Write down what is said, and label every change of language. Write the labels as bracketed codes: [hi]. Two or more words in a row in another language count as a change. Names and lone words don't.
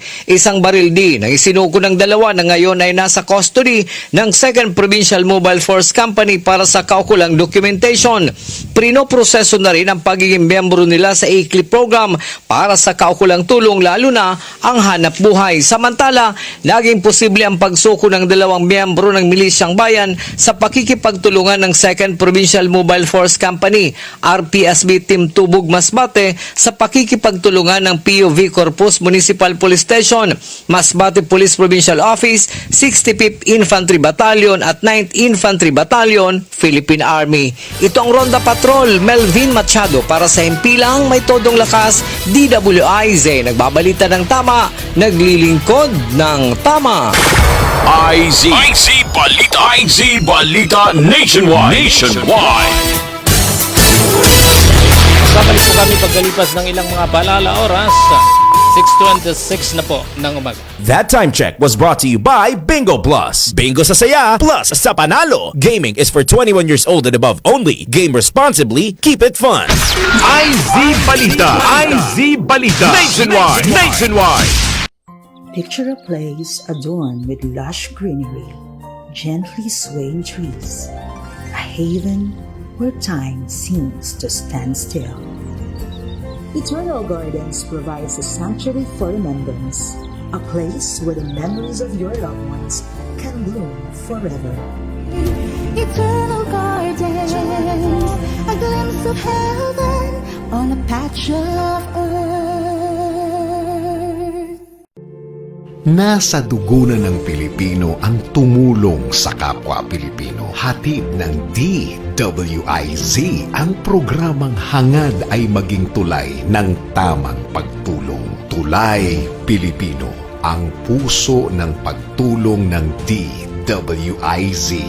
[tl] Isang baril din ang isinuko ng 2 na ngayon ay nasa custody ng 2nd Provincial Mobile Force Company para sa kaukulang documentation. Prinoproseso na rin ang pagiging miyembro nila sa ICLI program para sa kaukulang tulong lalo na ang hanap buhay. Samantala, naging posible ang pagsuko ng 2 miyembro ng Milisyang Bayan sa pakikipagtulungan ng 2nd Provincial Mobile Force Company, RPSB Team Tubog Masbate sa pakikipagtulungan ng POV Corpus Municipal Police Station, Masbate Police Provincial Office, 65th Infantry Battalion at 9th Infantry Battalion, Philippine Army. Ito ang Ronda Patrol, Melvin Machado para sa Himpilang May Todong Lakas, DWIZ. Nagbabalita ng tama, naglilingkod ng tama. IZ Balita Nationwide. Babalik po kami pagkalipas ng ilang mga balala oras. 6:26 na po ng umaga. [en] That time check was brought to you by Bingo Plus. Bingo sa saya, plus sa panalo. Gaming is for 21 years old and above only. Game responsibly, keep it fun. IZ Balita Nationwide. Picture a place adorned with lush greenery, gently swaying trees, a haven where time seems to stand still. Eternal Gardens provides a sanctuary for remembrance, a place where the memories of your loved ones can bloom forever. Eternal Gardens, a glimpse of heaven on a patch of earth. [tl] Nasa dugo na ng Pilipino ang tumulong sa kapwa Pilipino. Hatid ng DWIZ ang programang hangad ay maging tulay ng tamang pagtulong. Tulay Pilipino, ang puso ng pagtulong ng DWIZ.